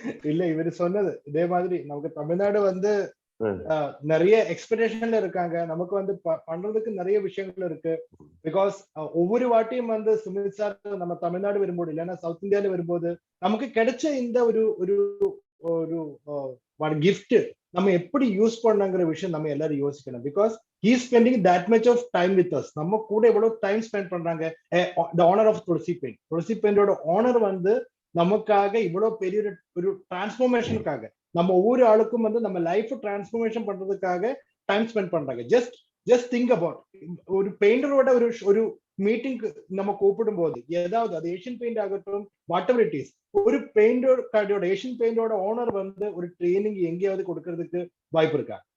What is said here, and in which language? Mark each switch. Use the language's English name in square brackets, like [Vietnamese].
[Tamil] இல்ல, இவரு சொன்னது இதே மாதிரி நமக்கு தமிழ்நாடு வந்து நிறைய எக்ஸ்பெக்டேஷன்ல இருக்காங்க. நமக்கு வந்து பண்றதுக்கு நிறைய விஷயங்கள் இருக்கு. பிகாஸ் ஒவ்வொரு வாட்டியும் வந்து சுமித் சார் நம்ம தமிழ்நாடு வரும்போது இல்லைன்னா சவுத் இந்தியால வரும்போது நமக்கு கிடைச்ச இந்த ஒரு கிஃப்ட் நம்ம எப்படி யூஸ் பண்ணங்கிற விஷயம் நம்ம எல்லாரும் யோசிக்கணும். [English] Because he is spending that much of time with us. [Tamil] நம்ம கூட எவ்வளவு டைம் ஸ்பெண்ட் பண்றாங்க. [English] the honor of [Tamil] Thulasi பெயிண்டோட honour வந்து நமக்காக இவ்வளவு பெரிய ஒரு டிரான்ஸ்ஃபர்மேஷனுக்காக நம்ம ஒவ்வொரு ஆளுக்கும் வந்து நம்ம லைஃப் டிரான்ஸ்ஃபர்மேஷன் பண்றதுக்காக டைம் ஸ்பெண்ட் பண்றாங்க. [English] just think about [Tamil] ஒரு பெயிண்டரோட ஒரு மீட்டிங்க்கு நம்ம கூப்பிடும் போது ஏதாவது அது ஏஷியன் பெயிண்ட் ஆகட்டும், [English] whatever it is, [Tamil] ஒரு பெயிண்டோட ஏஷியன் பெயிண்டோட ஓனர் வந்து ஒரு ட்ரைனிங் எங்கேயாவது கொடுக்கறதுக்கு வாய்ப்பு இருக்கா?